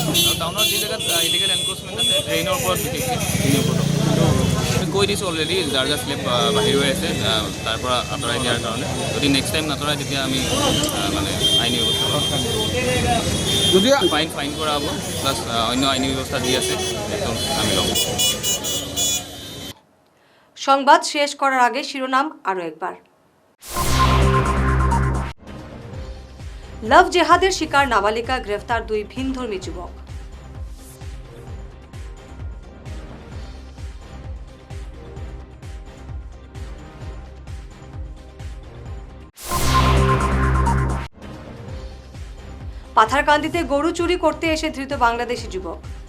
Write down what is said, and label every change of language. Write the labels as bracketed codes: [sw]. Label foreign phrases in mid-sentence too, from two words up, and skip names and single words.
[as] আৰু টাউনৰ যি জেগাত [en] illegal encroachment [as] আছে, ড্ৰেইনৰ ওপৰত বিশেষকৈ সেইখিনিৰ ওপৰত আমি কৈ দিছোঁ অলৰেডি, যাৰ যাৰ স্লেপ বাহিৰ হৈ আছে তাৰ পৰা আঁতৰাই দিয়াৰ কাৰণে। যদি [en] next time [as] নাতৰাই তেতিয়া আমি মানে আইনী ব্যৱস্থা যদি ফাইন কৰা হ'ব, প্লাছ অন্য আইনী ব্যৱস্থা যি আছে সেইটো আমি ল'ম। [bn] সংবাদ শেষ করার আগে শিরোনাম আরও একবার। [en] love jihad [bn] শিকার নাবালিকা, গ্রেফতার 2 ভিনধর্মী যুবক। পাথারকান্দিতে গরু চুরি করতে এসে ধৃত বাংলাদেশি যুবক।